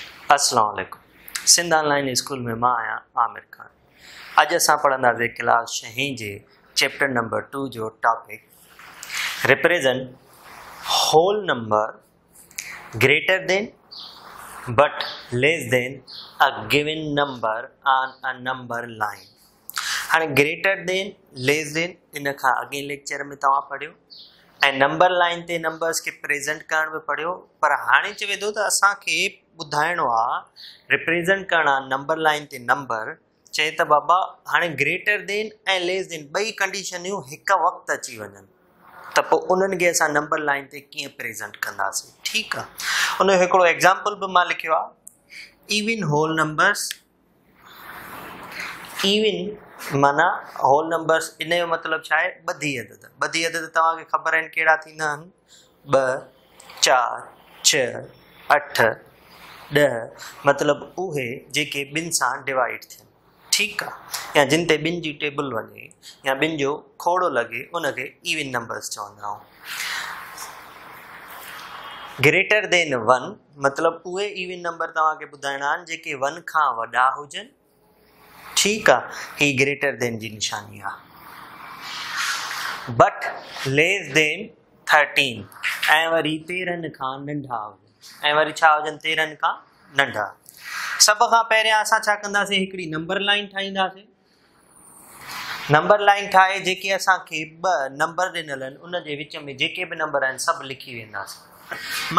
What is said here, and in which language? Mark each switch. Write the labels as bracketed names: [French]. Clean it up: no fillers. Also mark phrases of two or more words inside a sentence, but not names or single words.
[Arabic] السلام عليكم. [Sindhi] सिंध ऑनलाइन स्कूल में मां आहियां आमिर खान। अॼु असां पढ़ंदासीं क्लास 6 जे चैप्टर नंबर 2 जो टॉपिक [English] represent whole number greater than but less than a given number on a number line. [Sindhi] हाणे [English] greater than less than [Sindhi] इन खां अॻे लेक्चर में तव्हां पढ़ियो ऐं [English] number line [Sindhi] ते नंबर्स के प्रेजेंट करण बि पढ़ियो, पर हाणे चवे थो त असांखे ॿुधाइणो आहे रिप्रेजेंट करणा [English] number line [Sindhi] ते नंबर। चए त बाबा हाणे [English] greater than [Sindhi] ऐं [English] less than [Sindhi] ॿई कंडीशनियूं हिकु वक़्तु अची वञनि त पोइ उन्हनि खे असां [English] number line [Sindhi] ते कीअं प्रेजेंट कंदासीं। ठीकु आहे, उन जो हिकिड़ो एग्ज़ाम्पल बि मां लिखियो आहे। [English] even whole numbers, [Sindhi] इवन माना [English] whole numbers, [Sindhi] इन जो मतिलबु छा आहे? ॿधी अदद। ॿधी अदद तव्हांखे ख़बर आहिनि कहिड़ा थींदा आहिनि? 2, 4, 6, 8, 10, मतिलबु उहे जेके ॿिनि सां डिवाइड थियनि। ठीकु आहे, या जिन ते ॿिनि जी टेबल वञे या ॿिनि जो खोड़ो लॻे उनखे [English] even numbers [Sindhi] चवंदा आहियूं। [English] greater than [Sindhi] 1 मतिलबु उहे [English] even number [Sindhi] तव्हांखे ॿुधाइणा आहिनि जेके 1 खां वॾा हुजनि। ठीकु आहे, ही [English] greater than [Sindhi] जी निशानी आहे। [English] but less than [Sindhi] 13 ऐं वरी 13 खां नंढा हुजनि। ऐं वरी छा हुजनि? 13 खां नंढा। सभ खां पहिरियां असां छा कंदासीं? हिकिड़ी [English] number line [Sindhi] ठाहींदासीं। [English] number line [Sindhi] ठाहे जेके असांखे 2 नंबर ॾिनल आहिनि उन जे विच में जेके बि नंबर आहिनि सभु लिखी वेंदासीं।